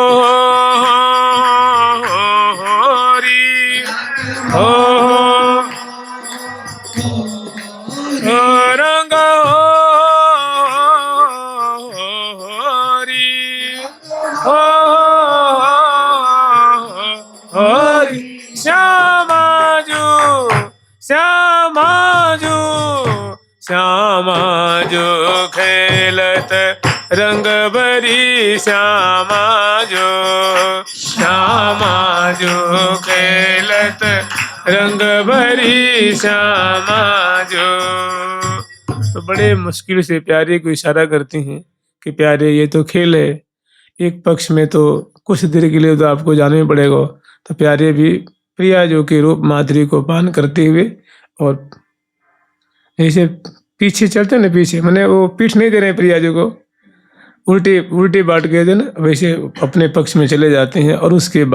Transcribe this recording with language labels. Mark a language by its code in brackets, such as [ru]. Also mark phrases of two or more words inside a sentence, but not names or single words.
[hi] री हो रंग हो री हो री। श्यामा जो श्यामा जो खेलत रंग भरी श्यामा जो, श्यामा जो खेलत रंग भरी श्यामा जो। तो बड़े मुश्किल से प्यारे को इशारा करती हैं कि प्यारे ये तो खेल है, एक पक्ष में तो कुछ देर के लिए तो आपको जाना ही पड़ेगा। तो प्यारे भी प्रिया जो के रूप माधुरी को पान करते हुए और ऐसे पीछे चलते ना, पीछे मैंने वो पीठ नहीं दे रहे प्रिया जी को, उल्टी बाट गए थे ना, वैसे अपने पक्ष में चले जाते हैं।